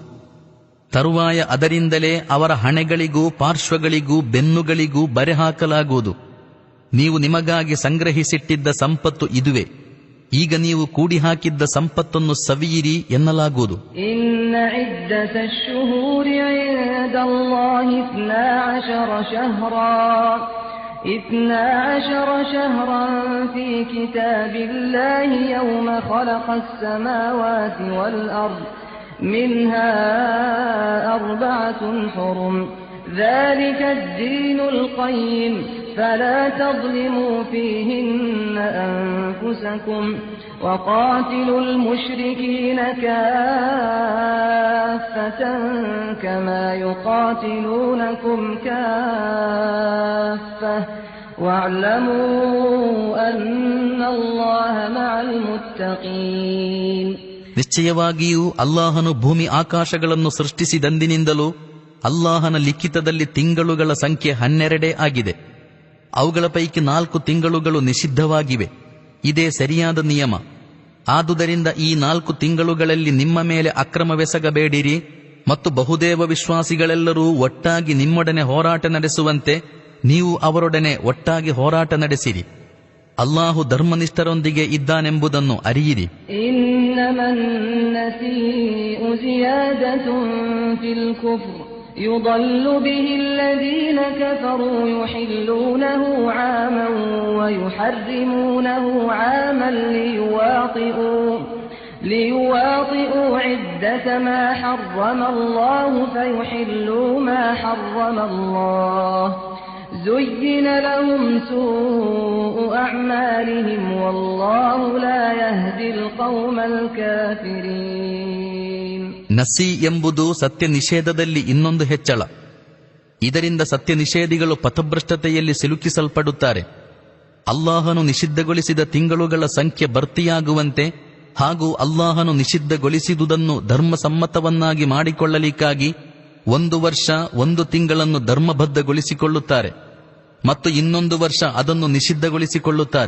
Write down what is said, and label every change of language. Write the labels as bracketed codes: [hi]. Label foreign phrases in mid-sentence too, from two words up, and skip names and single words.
[kn] ತರುವಾಯ ಅದರಿಂದಲೇ ಅವರ ಹಣೆಗಳಿಗೂ ಪಾರ್ಶ್ವಗಳಿಗೂ ಬೆನ್ನುಗಳಿಗೂ ಬರೆ ಹಾಕಲಾಗುವುದು. ನೀವು ನಿಮಗಾಗಿ ಸಂಗ್ರಹಿಸಿಟ್ಟಿದ್ದ ಸಂಪತ್ತು ಇದುವೇ, ಈಗ ನೀವು ಕೂಡಿ ಹಾಕಿದ್ದ ಸಂಪತ್ತನ್ನು ಸವಿಯಿರಿ ಎನ್ನಲಾಗುವುದು. [ar] إن عدة الشهور عند الله 12 شهرا في كتاب الله يوم خلق السماوات والأرض منها 4 حرم ذلك الدين القيم فلا تظلموا فيهن أنفسكم وقاتلوا المشركين كافة كما يقاتلونكم كافة واعلموا أن الله مع المتقين. [kn] ನಿಶ್ಚಯವಾಗಿಯೂ ಅಲ್ಲಾಹನು ಭೂಮಿ ಆಕಾಶಗಳನ್ನು ಸೃಷ್ಟಿಸಿದಂದಿನಿಂದಲೂ ಅಲ್ಲಾಹನ ಲಿಖಿತದಲ್ಲಿ ತಿಂಗಳುಗಳ ಸಂಖ್ಯೆ 12 ಆಗಿದೆ. ಅವುಗಳ ಪೈಕಿ 4 ತಿಂಗಳುಗಳು ನಿಷಿದ್ಧವಾಗಿವೆ. ಇದೇ ಸರಿಯಾದ ನಿಯಮ. ಆದುದರಿಂದ ಈ 4 ತಿಂಗಳುಗಳಲ್ಲಿ ನಿಮ್ಮ ಮೇಲೆ ಅಕ್ರಮವೆಸಗಬೇಡಿರಿ ಮತ್ತು ಬಹುದೇವ ವಿಶ್ವಾಸಿಗಳೆಲ್ಲರೂ ಒಟ್ಟಾಗಿ ನಿಮ್ಮೊಡನೆ ಹೋರಾಟ ನಡೆಸುವಂತೆ ನೀವು ಅವರೊಡನೆ ಒಟ್ಟಾಗಿ ಹೋರಾಟ ನಡೆಸಿರಿ. ಅಲ್ಲಾಹು ಧರ್ಮನಿಷ್ಠರೊಂದಿಗೆ ಇದ್ದಾನೆಂಬುದನ್ನು ಅರಿಯಿರಿ. [ar] يضل به الذين كفروا يحلونه عاما ويحرمونه عاما ليواطئوا عدة ما حرم الله فيحلوا ما حرم الله زين لهم سوء أعمالهم والله لا يهدي القوم الكافرين. [kn] ನಸಿ ಎಂಬುದು ಸತ್ಯ ನಿಷೇಧದಲ್ಲಿ ಇನ್ನೊಂದು ಹೆಚ್ಚಳ. ಇದರಿಂದ ಸತ್ಯ ನಿಷೇಧಿಗಳು ಪಥಭ್ರಷ್ಟತೆಯಲ್ಲಿ ಸಿಲುಕಿಸಲ್ಪಡುತ್ತಾರೆ. ಅಲ್ಲಾಹನು ನಿಷಿದ್ಧಗೊಳಿಸಿದ ತಿಂಗಳುಗಳ ಸಂಖ್ಯೆ ಭರ್ತಿಯಾಗುವಂತೆ ಹಾಗೂ ಅಲ್ಲಾಹನು ನಿಷಿದ್ಧಗೊಳಿಸಿದುದನ್ನು ಧರ್ಮಸಮ್ಮತವನ್ನಾಗಿ ಮಾಡಿಕೊಳ್ಳಲಿಕ್ಕಾಗಿ 1 ವರ್ಷ 1 ತಿಂಗಳನ್ನು ಧರ್ಮಬದ್ಧಗೊಳಿಸಿಕೊಳ್ಳುತ್ತಾರೆ ಮತ್ತು ಇನ್ನೊಂದು ವರ್ಷ ಅದನ್ನು ನಿಷಿದ್ಧಗೊಳಿಸಿಕೊಳ್ಳುತ್ತಾರೆ.